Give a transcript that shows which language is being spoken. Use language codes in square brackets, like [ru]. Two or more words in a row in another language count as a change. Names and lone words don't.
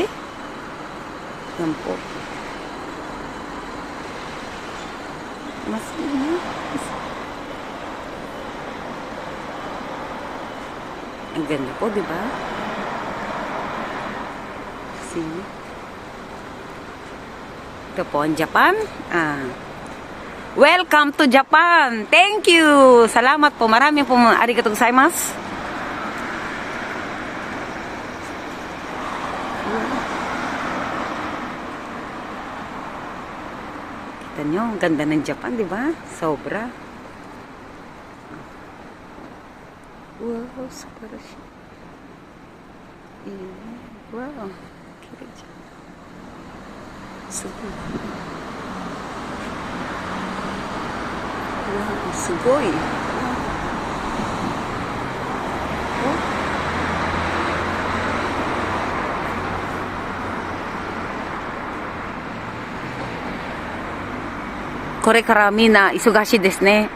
[tl] Yan po. Ang ganda po, di ba? See? Ito po ang Japan. [en] Welcome to Japan. Thank you. [tl] Salamat po. Maraming po. [ja] ありがとうございます. [tl] Kita nyo, ang ganda ng Japan, di ba? Sobra. Wow, super siya. [en] Wow. Super. [ja] Wow, すごい。これからみんな忙しいですね。